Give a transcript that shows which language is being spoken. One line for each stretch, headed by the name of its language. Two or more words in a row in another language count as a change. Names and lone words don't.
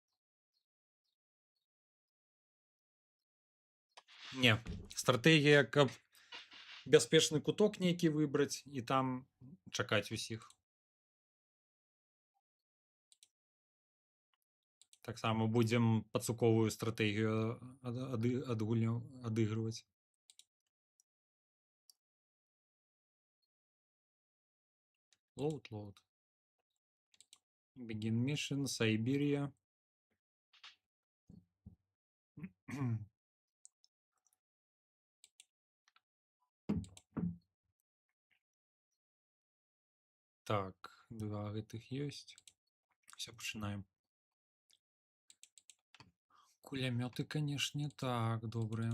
Belarusian: Не, стратэгія, каб бяспечны куток нейкі выбраць і там чакаць усіх. Таксама будзем пацуковую стратэгію адыгрываць.
English: Load. Begin mission, Siberia.
Belarusian: Так, два гэтых ёсць. Все, пачынаем. Кулямёты, канешне, так, добрыя.